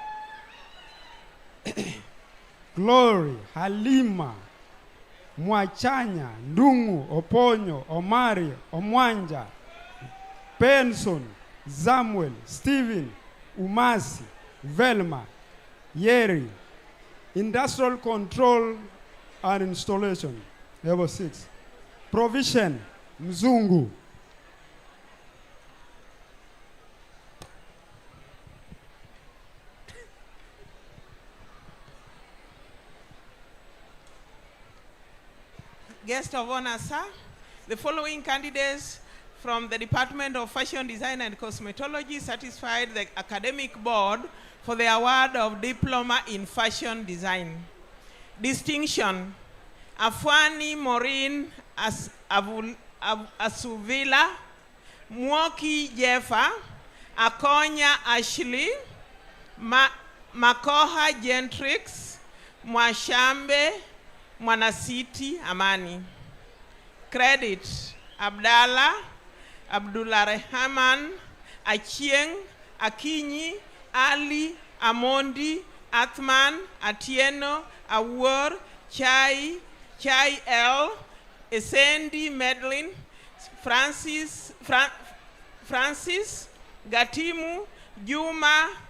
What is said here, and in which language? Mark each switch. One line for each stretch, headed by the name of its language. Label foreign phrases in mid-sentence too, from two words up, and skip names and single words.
English: Glory, Halima, Mwachanya, Ndungu, Oponyo, Omari, Omwanja, Benson, Samuel, Stephen, Umasi, Velma, Yeri. Industrial control and installation, level 6. Provision, Mzungu. Guest of honor, sir, the following candidates from the Department of Fashion Design and Cosmetology satisfied the academic board for the award of Diploma in Fashion Design. Distinction, Afwani Maureen Asuvila, Mwoki Jeffa, Akonya Ashley, Makoha Gentrix, Mwashambe Mwanasiti Amani. Credit, Abdallah, Abdullah Rehman, Achieng, Akinyi, Ali, Amondi, Athman, Atieno, Awor, Chai L, Esendi Medlin, Francis, Gatimu, Juma,